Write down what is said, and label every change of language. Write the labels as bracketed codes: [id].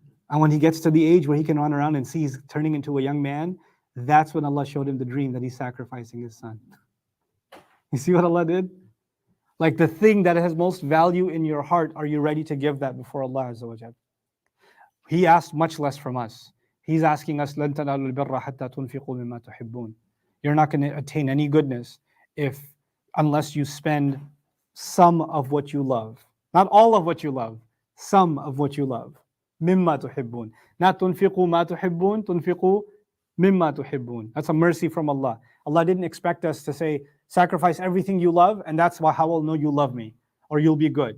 [en] And when he gets to the age where he can run around and see he's turning into a young man, that's when Allah showed him the dream that he's sacrificing his son. You see what Allah did? Like the thing that has most value in your heart, are you ready to give that before Allah Azza wa Jal? He asked much less from us. He's asking us, [ar] لَن تَنَالُوا الْبِرَّ حَتَّى تُنْفِقُوا مِمَّا تُحِبُّونَ. [en] You're not going to attain any goodness unless you spend some of what you love. Not all of what you love, some of what you love. [ar] مِمَّا تُحِبُّونَ. [en] Not [ar] تُنْفِقُوا مَا تُحِبُّونَ, تُنْفِقُوا مِمَّا تُحِبُّونَ. [en] That's a mercy from Allah. Allah didn't expect us to say, sacrifice everything you love, and that's how I'll know you love me, or you'll be good.